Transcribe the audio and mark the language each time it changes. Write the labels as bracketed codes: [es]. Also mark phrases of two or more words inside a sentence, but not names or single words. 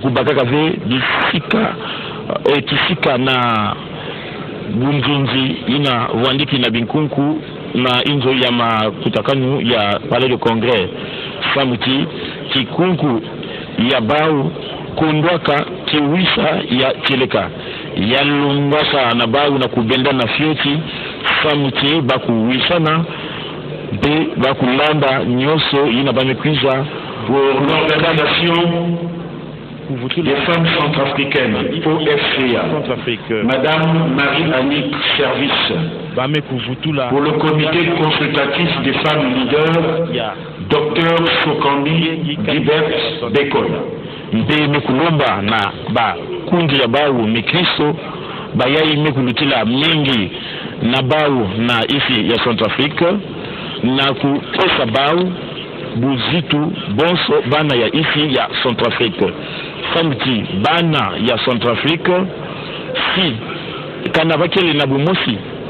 [ktu] kubakaka ve disika kisika na bunzunzi ina wandiki na binkunku na inzo ya makutakanu ya Palais de Congrès samuti kikunku ya bau kundwaka kiwisa ya kileka ya lumbasa na bau na kubenda na fioti samuti bakuwisana de bakulanda nyoso ina bamekwiza [fr] pour l'organisation des femmes centrafricaines OFCA, Madame Marie-Annick Service. Pour le comité consultatif des femmes leaders, Dr Sokambi Gilbert Bekol. [ktu] Mbe mekulomba na ba kundi ya bau mikristo bayai mekulutila mingi na bau na isi ya Centrafrique na kukosa bau buzitu bonso bana ya isi ya Centrafrique samti bana ya Centrafrique si kana bakele na bumosi